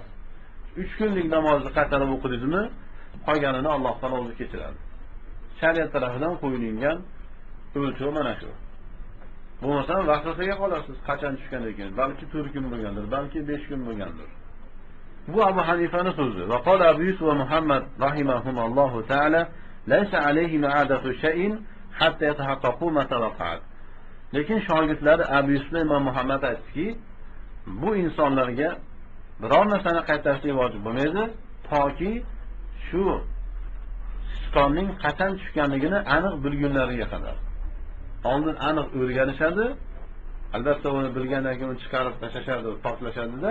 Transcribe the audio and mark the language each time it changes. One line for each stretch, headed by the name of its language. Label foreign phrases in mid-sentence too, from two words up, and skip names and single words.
Uzbek: 3 kunlik namozni qaytarib o'qidingizmi, qolganini Alloh taolo o'zi kechiradi. Shariat tarafidan qo'yilgan o'lchov mana shu. Bo'lmasa vaqtiga qolasiz, qachon tushgan ekan, balki 4 kun bo'lgandir, balki 5 kun bo'lgandir. Bu Abu Hanifaning so'zi.
Arabic: وقال أبو يوسف ومحمد رحمهما الله تعالى، ليس عليه إعادة شيء حتى يتحقق ما وقعت.
Uzbek: Lekin shogirdlari Abu Yusuf va Imom Muhammad aytdiki, bu insonlarga biror narsani qaytarishlik vojib bo'lmaydi, toki shu sichqonning qachon tushganligini aniq bilgunlariga qadar. oldin aniq o'rganishadi. Albatta uni bilgandan keyin chiqarib tashlashadi, poklashadi-da.